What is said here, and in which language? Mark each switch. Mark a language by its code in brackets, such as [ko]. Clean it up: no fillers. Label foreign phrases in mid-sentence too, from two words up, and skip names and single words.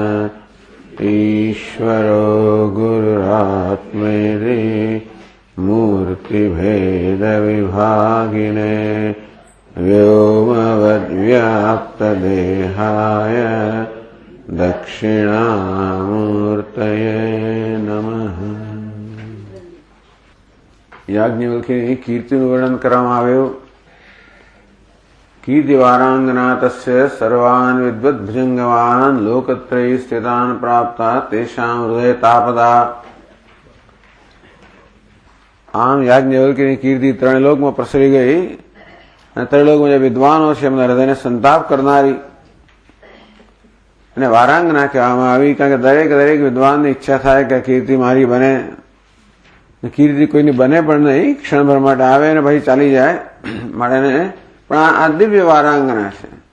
[sa] ईश्वरो गुरुरात्मेति मूर्तिभेदविभागिने व्योमवद्व्याप्तदेहाय दक्षिणामूर्तये नमः। [gu] યાજ્ઞવલ્ક્યની કીર્તિનું વર્ણન કરવામાં આવ્યું। [sa] कीर्तिवारांगना तस्य सर्वान् विद्वद् भुजंगवान् लोकत्रयी स्थितान् प्राप्ता तेषां हृदय तापदा। [gu] आम [hi] याज्ञवल्क्य की कीर्ति त्रणलोक में प्रसरी गई [gu] અને ત્રણલોકમાં જે વિદ્વાનો છે એમના હૃદયને સંતાપ કરનારી અને વારાંગના કહેવામાં આવી, કારણ કે દરેક વિદ્વાનની ઈચ્છા થાય કે કીર્તિ મારી બને। કીર્તિ કોઈની બને પણ નહીં, ક્ષણભર માટે આવે અને પછી ચાલી જાય માટે, પણ આ દિવ્ય વારાંગના છે।